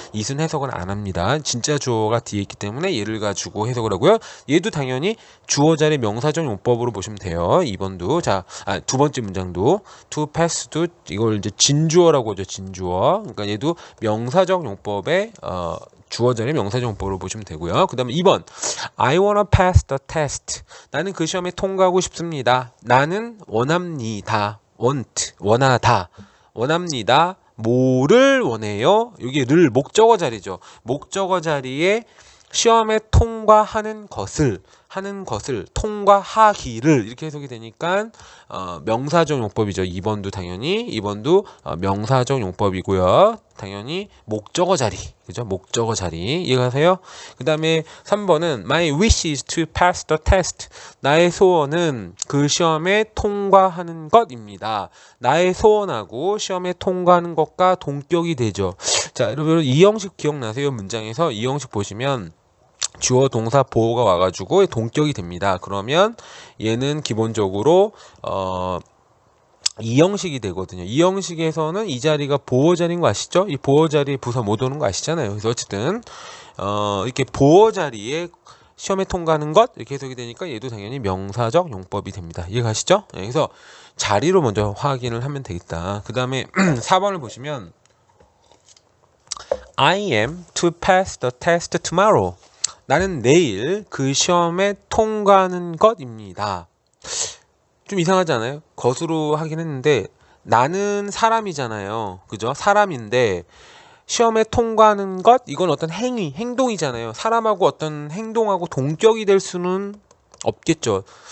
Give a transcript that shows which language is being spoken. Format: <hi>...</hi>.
<ko>it은 해석을 안 합니다. 진짜 주어가 뒤에 있기 때문에 얘를 가지고 해석을 하고요. 얘도 당연히 주어 자리 명사적 용법으로 보시면 돼요. 2번도. 자, 두 번째 문장도 to pass도 이걸 이제 진주어라고 하죠. 진주어. 그러니까 얘도 명사적 용법의 주어 자리 명사적 용법으로 보시면 되고요. 그 다음에 2번</ko> <en>I wanna pass the test.</en> <ko>나는 그 시험에 통과하고 싶습니다. 나는 원합니다. want 원하다. 원합니다. 뭐를 원해요? 여기 를 목적어 자리죠. 목적어 자리에 시험에 통과하는 것을 통과하기를 이렇게 해석이 되니까 명사적 용법이죠. 2번도 당연히 2번도 명사적 용법이고요. 당연히 목적어 자리 그죠? 목적어 자리 이해가세요? 그 다음에 3번은</ko> <en>My wish is to pass the test.</en> <ko>나의 소원은 그 시험에 통과하는 것입니다. 나의 소원하고 시험에 통과하는 것과 동격이 되죠. 자, 여러분 이 형식 기억나세요? 문장에서 이 형식 보시면 주어 동사 보어가 와가지고 동격이 됩니다. 그러면 얘는 기본적으로 이 형식이 되거든요. 이 형식에서는 이 자리가 보어 자리인 거 아시죠? 이 보어 자리에 부사 못 오는 거 아시잖아요. 그래서 어쨌든 이렇게 보어 자리에 시험에 통과하는 것 이렇게 해석이 되니까 얘도 당연히 명사적 용법이 됩니다. 이해가시죠? 네, 그래서 자리로 먼저 확인을 하면 되겠다. 그 다음에 4번을 보시면</ko> <en>I am to pass the test tomorrow.</en> <ko>나는 내일 그 시험에 통과하는 것입니다. 좀 이상하지 않아요? 것으로 하긴 했는데 나는 사람이잖아요. 그죠? 사람인데 시험에 통과하는 것 이건 어떤 행동이잖아요. 사람하고 어떤 행동하고 동격이 될 수는 없겠죠.</ko>